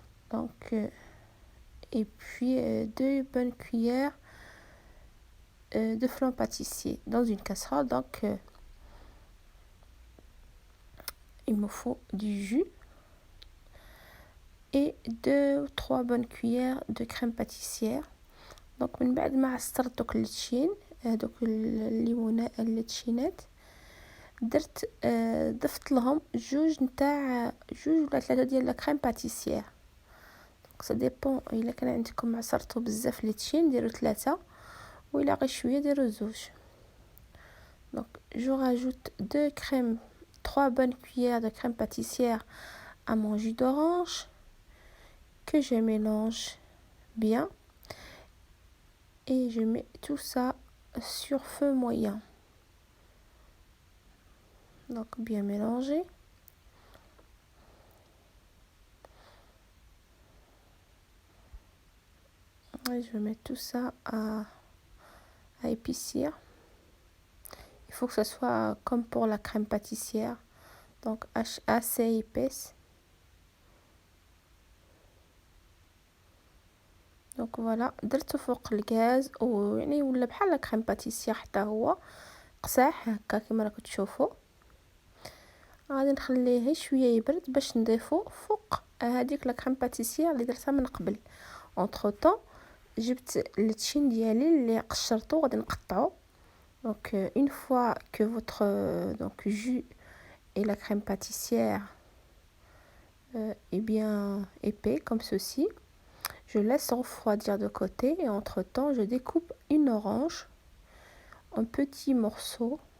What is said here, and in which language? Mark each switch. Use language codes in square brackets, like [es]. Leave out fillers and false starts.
[fr] Donc et puis 2 bonnes cuillères de flan pâtissier dans une casserole. Donc il me faut du jus et 2 ou 3 bonnes cuillères de crème pâtissière. [ar] Donc من بعد ما عصرت دوك التشين، دوك الليمونه التشينات، درت ضفت لهم 2 ولا 3 ديال لا كريم باتيسير. [fr] دونك سا ديبون، [ar] الا كان عندكم عصرتو بزاف لي تشين ديروا 3، وإلا غير شويه ديروا 2. [fr] Donc je rajoute 3 bonnes cuillères de crème pâtissière à mon jus d'orange que je mélange bien. et je mets tout ça sur feu moyen. Donc bien mélanger. Et je vais mettre tout ça à épaissir. Il faut que ce soit comme pour la crème pâtissière, donc assez épaisse. [ar] دونك فوالا درته فوق الغاز ويعني ولا بحال لا كريم باتيسير حتى هو قساح هكا كما راكم تشوفوا. غادي نخليه شويه يبرد باش نضيفو فوق هذيك لا كريم باتيسير اللي درتها من قبل. [fr] اونتر طون [ar] جبت التشين ديالي اللي قشرته غادي نقطعو. [fr] دونك une fois que votre donc jus et la crème pâtissière est bien épais comme ceci, je laisse refroidir de côté et entre temps je découpe une orange en petits morceaux.